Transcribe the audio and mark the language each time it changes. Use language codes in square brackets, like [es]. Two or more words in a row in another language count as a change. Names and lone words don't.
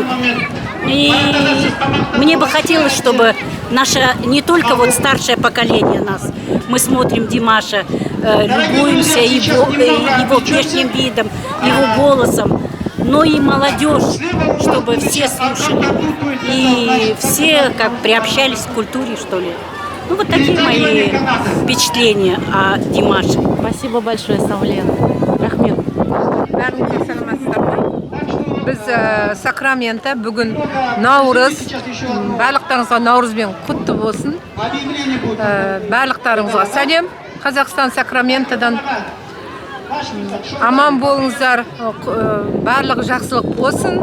[ru] И мне бы хотелось, чтобы наше, не только вот старшее поколение нас, мы смотрим Димаша, любуемся его внешним видом, его голосом, но и молодежь, чтобы все слушали. И все как приобщались к культуре, что ли. Ну, вот такие мои впечатления о Димаше. Спасибо большое, [kk] Саулен. Рахмет. Барлыққа саламатсыздар ма? Біз Сакраменто бүгін Наурыз, барлықтарыңызға Наурызбен құтты болсын. Барлықтарыңызға сәлем. Қазақстан Сакраментодан аман болыңыздар, барлығы жақсылық болсын.